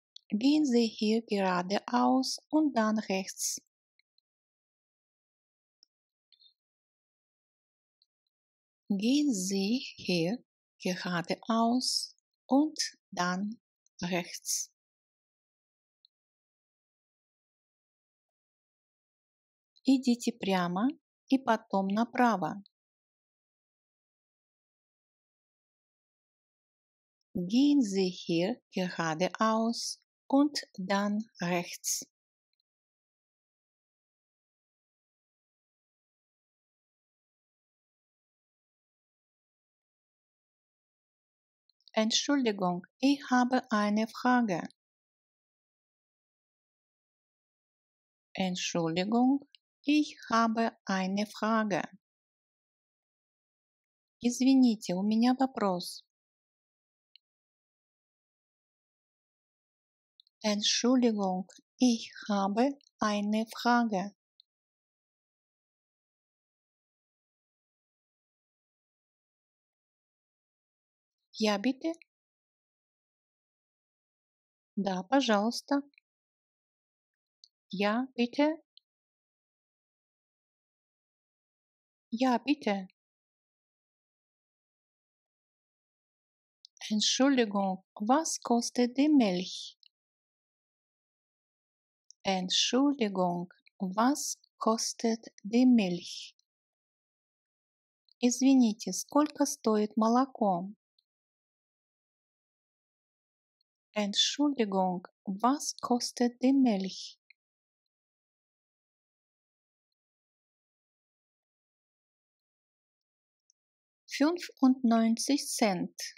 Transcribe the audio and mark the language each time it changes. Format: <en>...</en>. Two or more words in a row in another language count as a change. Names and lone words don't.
<de>Gehen Sie hier geradeaus und dann rechts. Gehen Sie hier geradeaus und dann rechts.</de> <ru>Идите прямо и потом направо.</ru> <de>Gehen Sie hier geradeaus und dann rechts. Entschuldigung, ich habe eine Frage. Entschuldigung, ich habe eine Frage.</de> <ru>Извините, у меня вопрос.</ru> <de>Entschuldigung, ich habe eine Frage. Ja, bitte?</de> <ru>Да, пожалуйста.</ru> <de>Ja, bitte? Ja, bitte. Entschuldigung, was kostet die Milch? Entschuldigung, was kostet die Milch?</de> <ru>Извините, сколько стоит молоко?</ru> <de>Entschuldigung, was kostet die Milch? $95.</de>